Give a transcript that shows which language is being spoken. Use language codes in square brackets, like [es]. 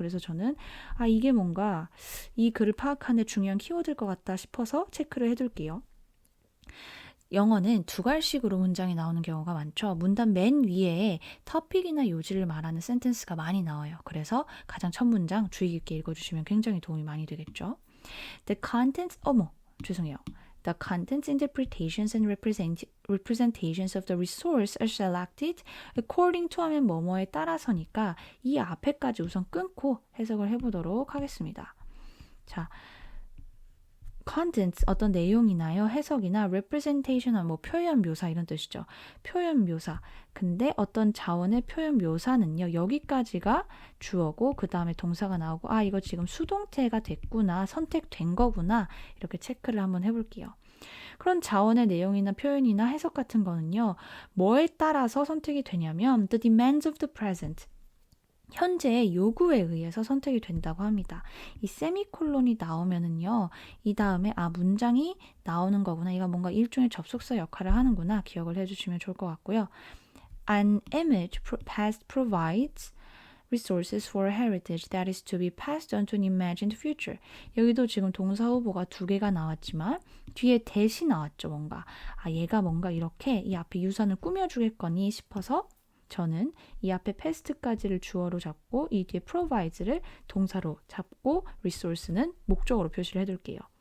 [ko] 그래서 저는 이게 뭔가 이 글을 파악하는 데 중요한 키워드일 것 같다 싶어서 체크를 해둘게요. 영어는 두괄식으로 문장이 나오는 경우가 많죠. 문단 맨 위에 토픽이나 요지를 말하는 센텐스가 많이 나와요. 그래서 가장 첫 문장 주의 깊게 읽어주시면 굉장히 도움이 많이 되겠죠. [en] The contents, The contents, interpretations, and representations of the resource are selected according to [ko] 하면 뭐뭐에 따라서니까 이 앞에까지 우선 끊고 해석을 해보도록 하겠습니다. 자, contents 어떤 내용이나요, 해석이나 representation은 뭐 표현 묘사 이런 뜻이죠. 표현 묘사. 근데 어떤 자원의 표현 묘사는요, 여기까지가 주어고 그 다음에 동사가 나오고 이거 지금 수동태가 됐구나, 선택된 거구나 이렇게 체크를 한번 해볼게요. 그런 자원의 내용이나 표현이나 해석 같은 거는요, 뭐에 따라서 선택이 되냐면 [en] the demands of the present [ko] 현재의 요구에 의해서 선택이 된다고 합니다. 이 세미콜론이 나오면은요, 이 다음에 문장이 나오는 거구나, 이거 뭔가 일종의 접속사 역할을 하는구나 기억을 해주시면 좋을 것 같고요. [en] An image past provides resources for heritage that is to be passed on to an imagined future. [ko] 여기도 지금 동사 후보가 2개가 나왔지만 뒤에 대시 나왔죠. 뭔가 얘가 뭔가 이렇게 이 앞에 유산을 꾸며주겠거니 싶어서 저는 이 앞에 past까지를 주어로 잡고 이 뒤에 provides를 동사로 잡고 resource는 목적으로 표시를 해둘게요.